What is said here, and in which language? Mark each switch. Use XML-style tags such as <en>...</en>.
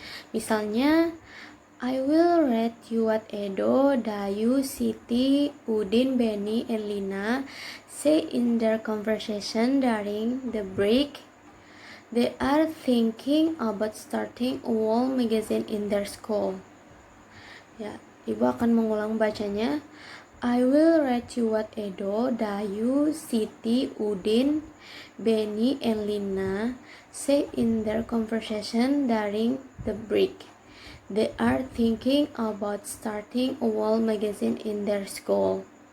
<id>Misalnya,</id> <en>I will read you what Edo, Dayu, Siti, Udin, Benny, and Lina say in their conversation during the break. They are thinking about starting a wall magazine in their school.</en> <id>Ya, Ibu akan mengulang bacanya.</id> <en>I will read you what Edo, Dayu, Siti, Udin, Benny, and Lina say in their conversation during the break. They are thinking about starting a wall magazine in their school.</en>